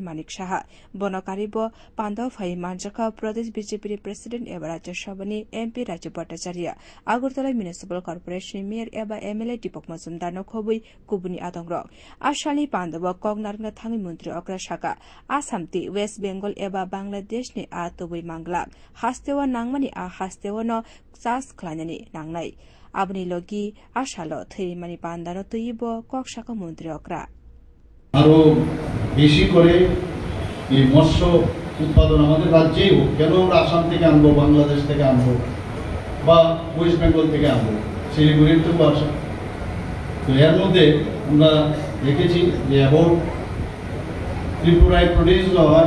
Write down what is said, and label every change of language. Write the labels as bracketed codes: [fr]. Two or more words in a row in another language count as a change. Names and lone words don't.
[trp] Manik Shaha, Bonokaribo, Pando, Fai Manjaka, Pradesh BJP President Evaraja Shabani, MP Rajapatacharia, Agurtala Municipal Corporation, Mayor Eba MLA Dipok Mazumdano Kobui, Kubuni Adongrok, Ashali Pando, Kognarna Tangi Mundrokra Shaka, Asamti, West Bengal. Eba Bangladesh ni a tubui manglak hastewa nangmani a hastewa no sas klanani nangnai abni logi ashalo thei mani pandano tuibo kokshaka mন্ত্রী okra [bn] আরো বেশি করে এই মৎস্য উৎপাদন আমাদের রাজ্যেই হোক কেন আমরা আসাম থেকে আনবো বাংলাদেশ থেকে আনবো বা ওয়েস্ট বেঙ্গল থেকে আনবো শিলিগুড়ির থেকে আসা তো এর মধ্যে আমরা দেখেছি যে অ্যাবাউট ত্রিপুরায় প্রডিউস হয়